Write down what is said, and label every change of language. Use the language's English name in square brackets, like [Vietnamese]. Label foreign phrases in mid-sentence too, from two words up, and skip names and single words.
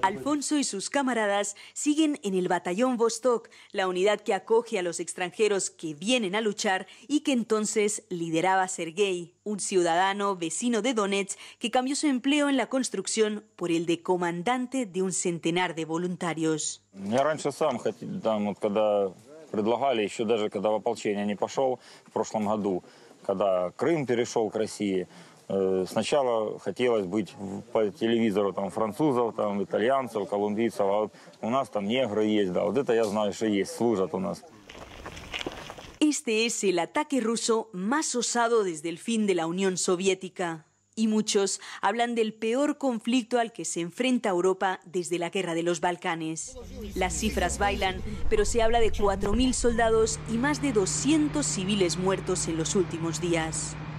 [Spanish] Alfonso y sus camaradas siguen en el batallón Vostok, la unidad que acoge a los extranjeros que vienen a luchar y que entonces lideraba Sergei, un ciudadano vecino de Donetsk que cambió su empleo en la construcción por el de comandante de un centenar de voluntarios. [Russian] Я раньше сам когда предлагали, еще даже когда в ополчение не пошел в прошлом году, когда Крым перешел к России. Сначала хотелось быть по телевизору там французов, там итальянцев, колумбийцев, а вот у нас там негры есть, да, вот это я знаю, что есть, служат у нас. [Spanish] Este es el ataque ruso más osado desde el fin de la Unión Soviética. Y muchos hablan del peor conflicto al que se enfrenta Europa desde la Guerra de los Balcanes. Las cifras bailan, pero se habla de 4.000 soldados y más de 200 civiles muertos en los últimos días.